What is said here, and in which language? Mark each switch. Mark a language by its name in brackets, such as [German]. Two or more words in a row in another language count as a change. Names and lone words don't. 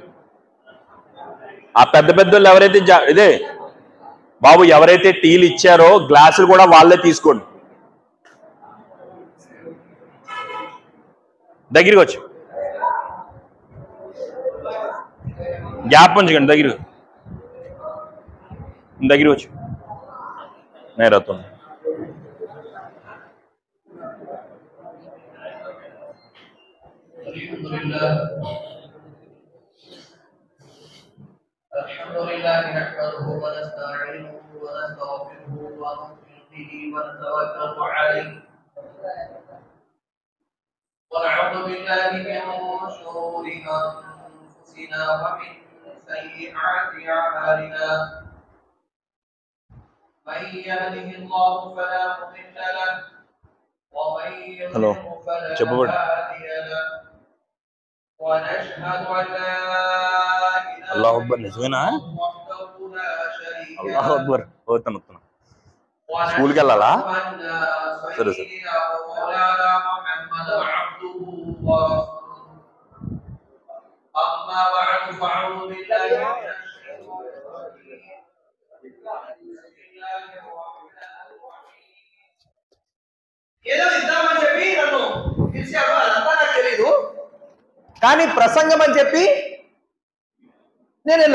[Telugu] ఆ పెద్ద పెద్దోళ్ళు ఎవరైతే ఇదే బాబు ఎవరైతే టీలు ఇచ్చారో గ్లాసులు కూడా వాళ్ళే తీసుకోండి. దగ్గరికి వచ్చి గ్యాప్ ఉంచకండి. దగ్గరికి వచ్చి నేరతో [Arabic] الحمد لله نحمده ونستعينه ونستغفره ونؤمن به ونتوكل عليه ونعوذ بالله من شرور انفسنا ومن سيئات اعمالنا من يهده الله فلا مضل له ومن يضلل فلا هادي له ونشهد ان لا الله أكبر. [Telugu] నిజమేనా? [Arabic] الله أكبر. [Telugu] పోతాను స్కూల్కి వెళ్ళాలా? సరే సరే. ఏదో ఇద్దామని చెప్పి నన్ను పిలిచాడు, అదంతా నాకు తెలీదు, కానీ ప్రసంగం అని చెప్పి నేను వెళ్ళా.